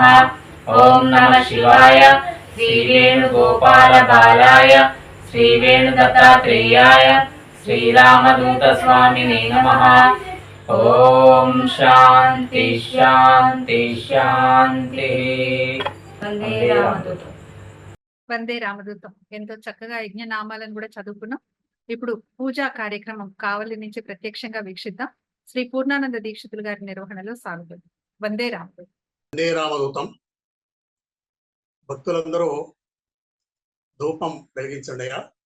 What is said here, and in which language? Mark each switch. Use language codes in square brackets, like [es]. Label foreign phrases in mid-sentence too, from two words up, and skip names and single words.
[sa] ॐ नमः शिवाय श्रीवेणुगोपालबालाय श्रीवेणुदत्तात्रेयाय श्रीरामदूतस्वामिने नमः। ॐ शान्ति शान्ति शान्तिः। వందే రామదూతం. వందే రామదూతం. [te] ఎంతో చక్కగా యజ్ఞనామాలను కూడా చదువుకున్నాం. ఇప్పుడు పూజా కార్యక్రమం కావలి నుంచి ప్రత్యక్షంగా వీక్షిద్దాం. శ్రీ పూర్ణానంద దీక్షితులు గారి నిర్వహణలో సాగుతుంది. [sa] వందే రామదూతం. వందే రామదూతం. [te] భక్తులందరూ ధూపం వెలిగించండిగా.